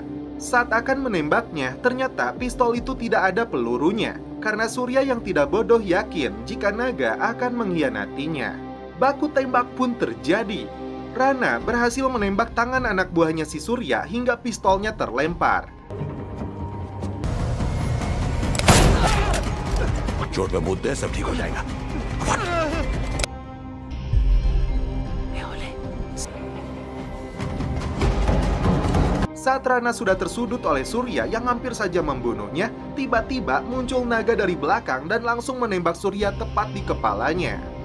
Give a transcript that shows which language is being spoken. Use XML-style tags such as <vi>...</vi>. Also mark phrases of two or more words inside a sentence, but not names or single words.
<id>Saat akan menembaknya, ternyata pistol itu tidak ada pelurunya. Karena Surya yang tidak bodoh yakin jika Naga akan mengkhianatinya. Baku tembak pun terjadi. Rana berhasil menembak tangan anak buahnya si Surya hingga pistolnya terlempar.</id> <hi>चोट पे मुद्दे सब ठीक हो जाएगा।</hi> <id>Saat Rana sudah tersudut oleh Surya yang hampir saja membunuhnya, tiba-tiba muncul Naga dari belakang dan langsung menembak Surya tepat di kepalanya.</id>